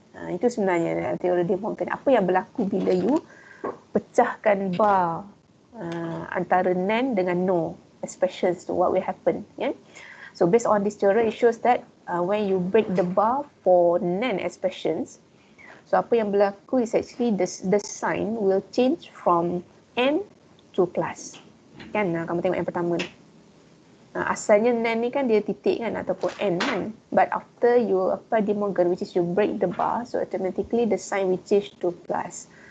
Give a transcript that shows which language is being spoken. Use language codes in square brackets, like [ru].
[ms] Itu sebenarnya teori De Morgan. Apa yang berlaku bila you pecahkan bar antara NaN dengan no expressions tu, [en] what will happen? [ms] Yeah? [en] So based on this theory, it shows that when you break the bar for NaN expressions, so [ms] apa yang berlaku [en] is actually the sign will change from N to plus. [ms] Kan? Kamu tengok yang pertama ni. Asalnya NaN ni kan dia titik kan ataupun N kan. [en] But after you apply De Morgan, which is you break the bar, so automatically the sign will change to plus.